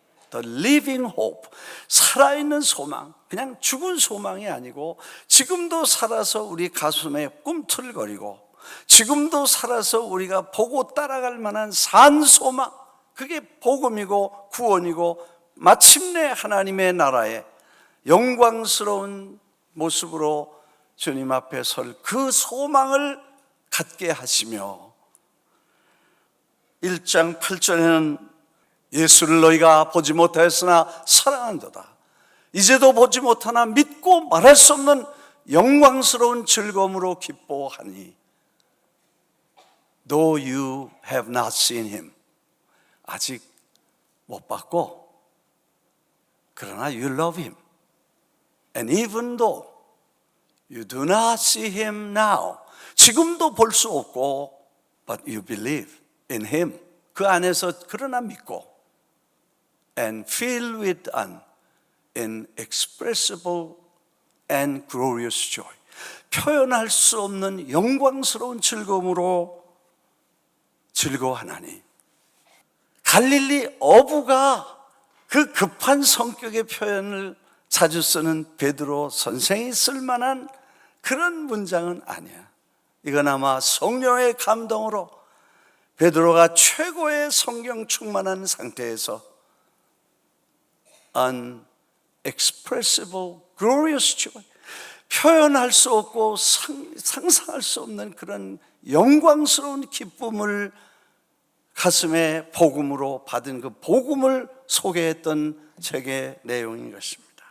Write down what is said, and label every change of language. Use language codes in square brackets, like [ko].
[en] The living hope, [ko] 살아있는 소망, 그냥 죽은 소망이 아니고 지금도 살아서 우리 가슴에 꿈틀거리고 지금도 살아서 우리가 보고 따라갈 만한 산 소망, 그게 복음이고 구원이고 마침내 하나님의 나라의 영광스러운 모습으로 주님 앞에 설 그 소망을 갖게 하시며 1장 8절에는 예수를 너희가 보지 못하였으나 사랑한도다. 이제도 보지 못하나 믿고 말할 수 없는 영광스러운 즐거움으로 기뻐하니 [en] Though you have not seen him, [ko] 아직 못 봤고 그러나 [en] you love him. And even though you do not see him now, [ko] 지금도 볼 수 없고 [en] but you believe in him, [ko] 그 안에서 그러나 믿고 [en] and filled with an inexpressible and glorious joy, [ko] 표현할 수 없는 영광스러운 즐거움으로 즐거워하나니. 갈릴리 어부가 그 급한 성격의 표현을 자주 쓰는 베드로 선생이 쓸만한 그런 문장은 아니야. 이건 아마 성령의 감동으로 베드로가 최고의 성경 충만한 상태에서 [en] unexpressible glorious joy, [ko] 표현할 수 없고 상상할 수 없는 그런 영광스러운 기쁨을 가슴에 복음으로 받은 그 복음을 소개했던 책의 내용인 것입니다.